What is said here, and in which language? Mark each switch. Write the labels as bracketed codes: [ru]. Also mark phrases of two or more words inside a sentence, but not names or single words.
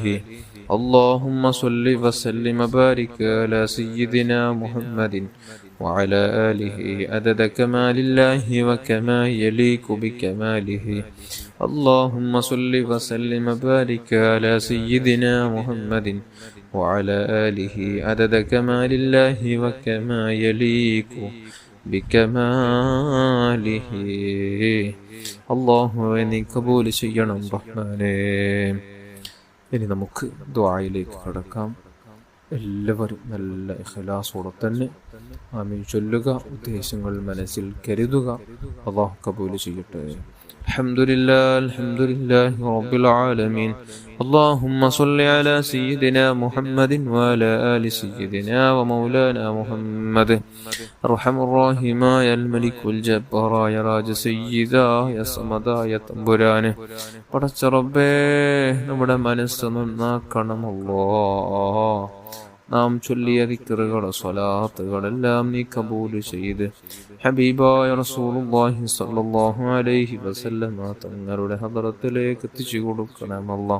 [ar] اللهم صل وسلم وبارك على سيدنا محمد وعلى آله عدد كمال الله وكما يليق بكماله. اللهم صل وسلم وبارك على سيدنا محمد وعلى آله عدد كمال الله وكما يليق بكماله. [ml] അല്ലാഹുവേ നീ കബൂൽ ചെയ്യണം റഹ്മാനേ. ഇനി നമുക്ക് ദുആയിലേക്ക് കടക്കാം. എല്ലാവരും നല്ല ഇഖ്ലാസോടെ തന്നെ ആമീൻ ചൊല്ലുക, ഉദ്ദേശങ്ങൾ മനസ്സിൽ കരുതുക. അല്ലാഹു കബൂൽ ചെയ്യട്ടെ. [ar] الحمد لله رب العالمين. اللهم صل على سيدنا محمد وعلى آل سيدنا ومولانا محمد. أرحم الراحمين يا الملك الجبار يا راج سيدا يا സമദ يا [ml] തമ്പുരാനെ, പടച്ച റബ്ബേ നമ്മുടെ മനസ്സ് നന്നാക്കണം അല്ലാഹ്. നാം ചൊല്ലിയ ദിക്റുകളെ സ്വലാത്തുകളെല്ലാം നീ കബൂൽ ചെയ്ത് ഹബീബായ റസൂലുള്ളാഹി [ar] صلى الله عليه وسلم [ml] തങ്ങളുടെ ഹദ്റത്തിലേക്ക് എത്തിച്ചു കൊടുക്കണം അല്ലാഹ്.